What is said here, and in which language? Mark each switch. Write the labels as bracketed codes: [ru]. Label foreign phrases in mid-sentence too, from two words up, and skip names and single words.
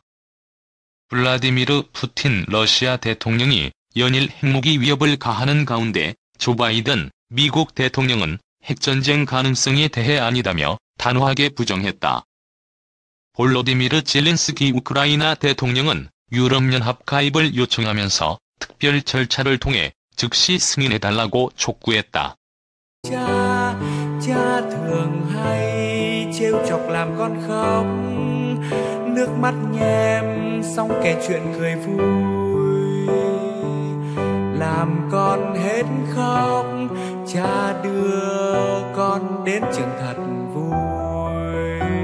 [ko] 블라디미르 푸틴 러시아 대통령이 연일 핵무기 위협을 가하는 가운데 조 바이든 미국 대통령은 핵전쟁 가능성에 대해 아니다며 단호하게 부정했다. 볼로디미르 젤렌스키 우크라이나 대통령은 유럽연합 가입을 요청하면서 특별 절차를 통해 즉시 승인해달라고 촉구했다. [vi] Cha thường hay trêu chọc làm con khóc, nước mắt nhem xong kể chuyện cười vui, làm con hết khóc, cha đưa con đến trường thật vui.